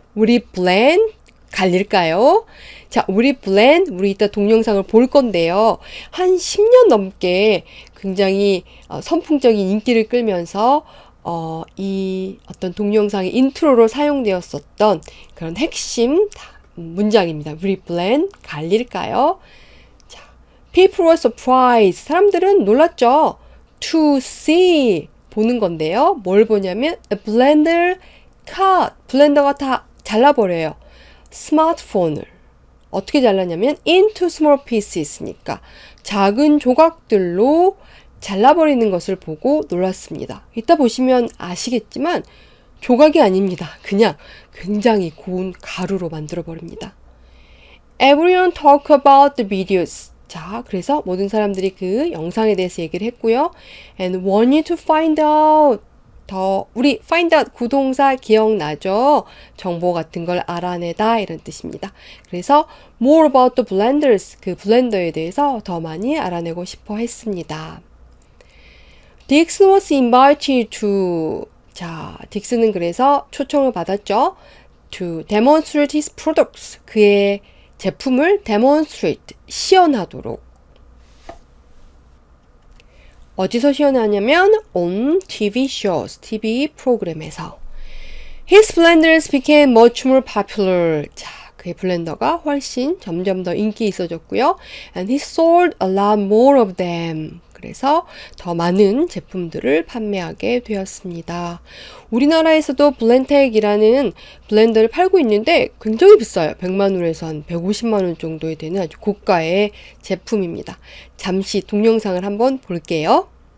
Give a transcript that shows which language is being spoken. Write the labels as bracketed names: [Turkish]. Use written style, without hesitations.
[Korean] 우리 blend 갈릴까요? 자, 우리 blend, 우리 이따 동영상을 볼 건데요. 한 10년 넘게 굉장히 선풍적인 인기를 끌면서 이 어떤 동영상의 인트로로 사용되었었던 그런 핵심 문장입니다. 우리 blend 갈릴까요? [English] 자, people were surprised. [Korean] 사람들은 놀랐죠. [English] To see, [Korean] 보는 건데요. 뭘 보냐면 [English] a blender cut, [Korean] 블렌더가 다 잘라버려요. 스마트폰을 어떻게 잘랐냐면 [English] into small pieces [Korean] 니까 작은 조각들로 잘라버리는 것을 보고 놀랐습니다. 이따 보시면 아시겠지만 조각이 아닙니다. 그냥 굉장히 고운 가루로 만들어버립니다. [English] Everyone talk about the videos. [Korean] 자, 그래서 모든 사람들이 그 영상에 대해서 얘기를 했고요. [English] And wanted to find out. [Korean] 우리 find out 구동사 기억나죠? 정보 같은 걸 알아내다 이런 뜻입니다. 그래서 [English] more about the blenders, [Korean] 그 블렌더에 대해서 더 많이 알아내고 싶어 했습니다. [English] Dixon was invited to, [Korean] 자, 딕슨은 그래서 초청을 받았죠. [English] To demonstrate his products, [Korean] 그의 제품을 demonstrate, 시연하도록. 어디서 시연하냐면 [English] on TV shows, [Korean] TV 프로그램에서. [English] His blenders became much more popular. 자, [Korean] 그의 블렌더가 훨씬 점점 더 인기 있어졌고요. [English] And he sold a lot more of them. [Korean] 그래서 더 많은 제품들을 판매하게 되었습니다. 우리나라에서도 블렌텍이라는 블렌더를 팔고 있는데 굉장히 비싸요. 100만 원에서 한 150만 원 정도에 되는 아주 고가의 제품입니다. 잠시 동영상을 한번 볼게요.